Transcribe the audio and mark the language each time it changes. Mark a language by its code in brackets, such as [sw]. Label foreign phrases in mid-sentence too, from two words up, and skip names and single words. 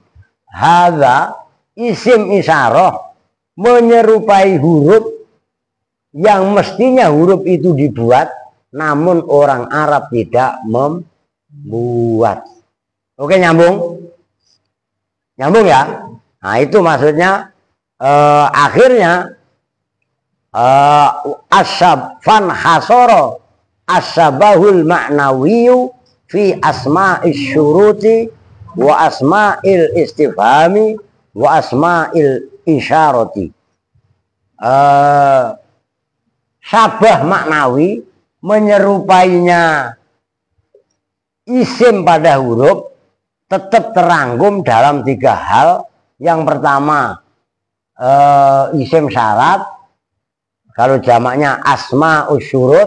[ar] هذا اسم إشارة [id] menyerupai huruf yang mestinya huruf itu dibuat, namun orang Arab tidak membuat. Oke, nyambung? Nyambung ya? Nah itu maksudnya akhirnya [ar] أشبه فانحصر الشبه المعنوي في أسماء الشروط وأسماء الاستفهام وأسماء الإشارة. شبه معنوي [id] menyerupainya isim pada huruf tetap terangkum dalam 3 hal. Yang pertama [ar] اسم شرط, [id] kalau jamaknya [ar] أسماء الشروط.